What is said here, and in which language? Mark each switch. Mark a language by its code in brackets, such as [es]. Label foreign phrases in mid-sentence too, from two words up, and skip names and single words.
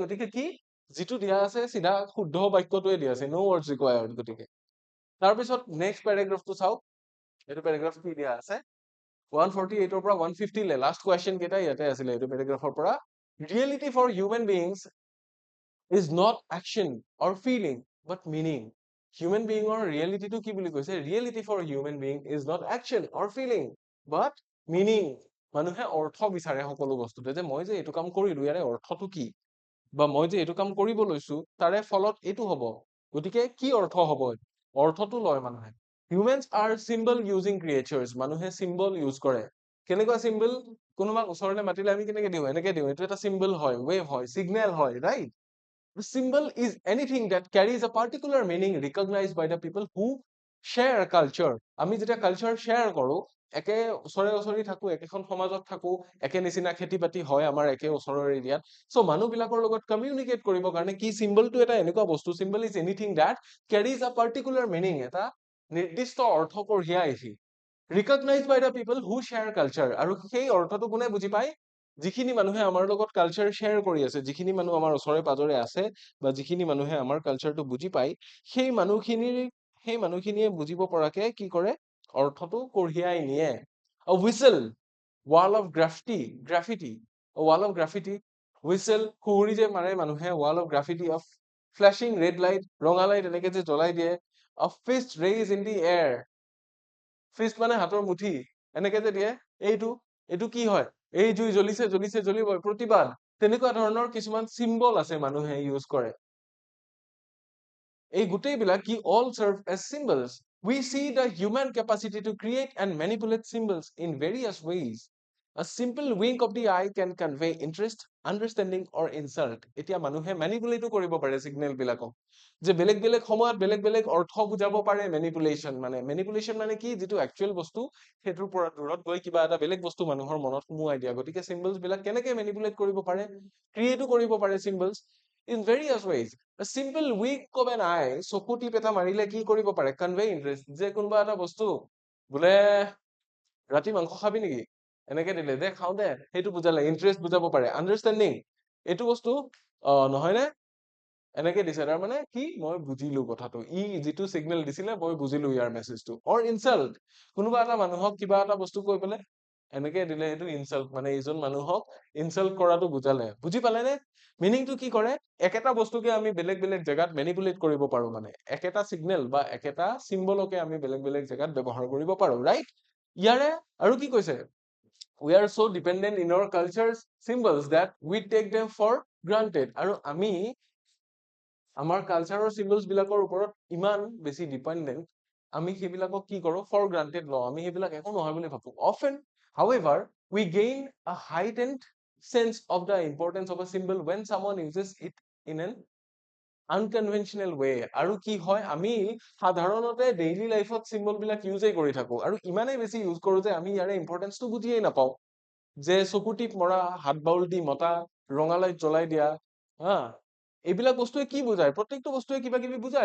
[as] গতিকে কি যিটো দিয়া আছে চিধা শুদ্ধ বাক্যটোৱে দিয়া আছে, [en] no words required. [as] গতিকে তাৰপিছত [en] next paragraphটো [as] চাওক। এইটো পেৰাগ্ৰাফ কি দিয়া আছে? 148ৰ পৰা 150 লে [en] last question [as] কেইটা ইয়াতে আছিলে এইটো পেৰাগ্ৰাফৰ পৰা। [en] reality for human beings is not action or feeling but meaning. Human being or reality to [as] কি বুলি কৈছে? [en] Reality for human being is not action or feeling but meaning. [as] মানুহে অৰ্থ বিচাৰে সকলো বস্তুতে, যে মই যে এইটো কাম কৰিলো ইয়াৰে অৰ্থটো কি, বা মই যে এইটো কাম কৰিব লৈছো তাৰে ফলত এইটো হ'ব, গতিকে কি অৰ্থ হ'ব? অৰ্থটো লয় মানুহে। [en] Humans are symbol using creatures. [as] মানুহে [en] symbol use [as] কৰে। কেনেকুৱা চিম্বল? কোনোবাক ওচৰলৈ মাতিলে আমি কেনেকে দিওঁ? এনেকে দিওঁ। এইটো এটা চিম্বল হয়, ৱেভ হয়, চিগনেল হয়, ৰাইট? [en] The symbol is anything that carries a particular meaning recognized by the people who share a culture. [as] আমি যেতিয়া [en] culture share [as] কৰো, একে ওচৰে ওচৰি থাকো, একেখন সমাজত থাকো, একে নিচিনা খেতি বাতি হয় আমাৰ একে ওচৰৰ এৰিয়াত, চ' মানুহবিলাকৰ লগত কমিউনিকেট কৰিবৰ কাৰণে কি চিম্বলটো এটা এনেকুৱা বস্তু, [en] symbol is anything that carries a particular meaning, [as] এটা নিৰ্দিষ্ট অৰ্থ কঢ়িয়াই আহি, [en] recognized by the people who share culture. [as] আৰু সেই অৰ্থটো কোনে বুজি পায়? যিখিনি মানুহে আমাৰ লগত [en] culture share [as] কৰি আছে, যিখিনি মানুহ আমাৰ ওচৰে পাজৰে আছে বা যিখিনি মানুহে আমাৰ কালচাৰটো বুজি পায়, সেই মানুহখিনিয়ে বুজিব পৰাকে কি কৰে, অৰ্থটো কঢ়িয়াই নিয়ে। [en] A whistle, wall of graffiti, a wall of graffiti, whistle, [as] সুহুৰি যে মাৰে মানুহে, [en] wall of graffiti, of flashing red light, [as] ৰঙা লাইট এনেকে যে জ্বলাই দিয়ে, [en] a fist raised in the air, [as] ফিষ্ট মানে হাতৰ মুঠি, এনেকে যে দিয়ে, এইটো এইটো কি হয়, এই জুই জ্বলিছে জ্বলিছে জ্বলিবই, প্ৰতিবাদ। তেনেকুৱা ধৰণৰ কিছুমান চিম্বল আছে মানুহে ইউজ কৰে। এই গোটেইবিলাক কি, [en] all serve as symbols. We see the human capacity to create and manipulate symbols in various ways. A simple wink of the eye can convey interest, understanding or insult. [as] এতিয়া মানুহে ম্যানিপুলেটও কৰিব পাৰে সিগনেল বিলাকক, যে বেলেগ বেলেগ সময়ত বেলেগ বেলেগ অৰ্থ বুজাব পাৰে। মেনিপুলেশন মানে কি, যিটো একচুৱেল বস্তু সেইটোৰ পৰা দূৰত গৈ কিবা এটা বেলেগ বস্তু মানুহৰ মনত সুমুৱাই দিয়া। গতিকে চিম্বলছ বিলাক কেনেকে মেনিপুলেট কৰিব পাৰে, ক্ৰিয়েটো কৰিব পাৰে চিম্বলছ [en] in various ways. A simple wink of an eye, [as] চকু টিপ এটা মাৰিলে কি কৰিব পাৰে, [en] convey interest, [as] যে কোনোবা এটা বস্তু বোলে ৰাতি মাংস খাবি নেকি, এনেকে দিলে দে খাও দে, সেইটো বুজালে, ইন্টাৰেষ্ট বুজাব পাৰে। আণ্ডাৰষ্টেণ্ডিং, এইটো বস্তু নহয় নে, এনেকে দিছে, তাৰ মানে কি, মই বুজিলো কথাটো, ই যিটো সিগনেল দিছিলে মই বুজিলো ইয়াৰ মেছেজটো। অৰ ইনসাল্ট, কোনোবা এটা মানুহক কিবা এটা বস্তু কৈ পেলাই এনেকে দিলে, সেইটো ইনসাল্ট, মানে এইজন মানুহক ইনসাল্ট কৰাটো বুজালে। বুজি পালে নে? মিনিংটো কি কৰে, একেটা বস্তুকে আমি বেলেগ বেলেগ জেগাত মেনিপুলেট কৰিব পাৰো, মানে একেটা সিগনেল বা একেটা সিম্বলকে আমি বেলেগ বেলেগ জেগাত ব্যৱহাৰ কৰিব পাৰো, ৰাইট? ইয়াৰে আৰু কি কৈছে, [en] we are so dependent in our culture's symbols that we take them for granted. [as] আৰু আমি আমাৰ কালচাৰৰ চিম্বলছ বিলাকৰ ওপৰত ইমান বেছি ডিপেণ্ডেণ্ট, আমি সেইবিলাকক কি কৰো, [en] for granted [as] লওঁ, আমি সেইবিলাক একো নহয় বুলি ভাবো। [en] Often, however, we gain a heightened sense of the importance of a symbol when someone uses it in an unconventional way. [as] আৰু কি হয়, আমি সাধাৰণতে [en] daily lifeত [as] চিম্বল বিলাক ইউজেই কৰি থাকো, আৰু ইমানেই বেছি ইউজ কৰো যে আমি ইয়াৰে ইম্পৰ্টেঞ্চটো বুজিয়েই নাপাওঁ। যে চকু টিপ মৰা, হাত বাউল দি মতা, ৰঙা লাইট জ্বলাই দিয়া, হা, এইবিলাক বস্তুৱে কি বুজায়, প্ৰত্যেকটো বস্তুৱে কিবা কিবি বুজায়।